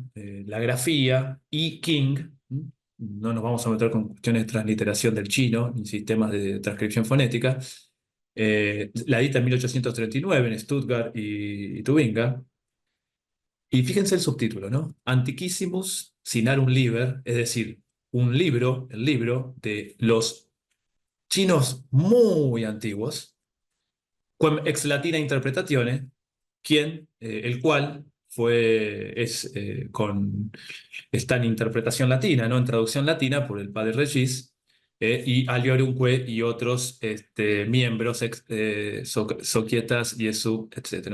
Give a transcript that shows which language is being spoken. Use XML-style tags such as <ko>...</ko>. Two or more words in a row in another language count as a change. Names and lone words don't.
<es>La grafía y King, no nos vamos a meter con cuestiones de transliteración del chino ni sistemas de transcripción fonética, la edita en 1839 en Stuttgart y Tubinga. Y fíjense el subtítulo, ¿no?</es> <la>Antiquissimus Sinarum Liber,</la> <es>es decir, un libro, el libro de los chinos muy antiguos,</es> <la>quem ex latina interpretatione,</la> <es>el cual está en interpretación latina, ¿no? En traducción latina por el padre Regis, y Aliorunque y otros miembros,</es> <la>Soquietas, Jesu,</la> <es>etc.</es>